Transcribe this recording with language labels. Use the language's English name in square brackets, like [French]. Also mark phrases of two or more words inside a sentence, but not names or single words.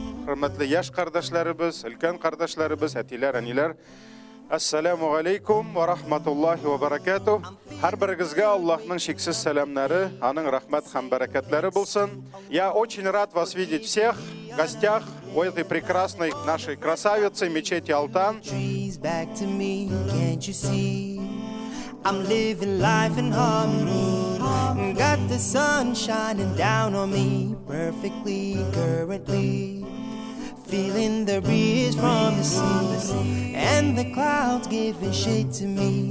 [Crimean Tatar] hürmetli yaş kardeşlerimiz, ülken kardeşlerimiz, etiler, aniler. [Arabic] السلام عليكم ورحمة الله وبركاته. [Crimean Tatar] Her birigizge Allah'ın şeksiz selamları, anın rahmet hem bereketleri bulsun. [Russian] Я очень рад вас видеть всех в гостях у этой прекрасной нашей красавицы мечети Алтан. [English] I'm living life in harmony. Got the sun shining down on me perfectly currently. Feeling the breeze from the sea and the clouds giving shade to me.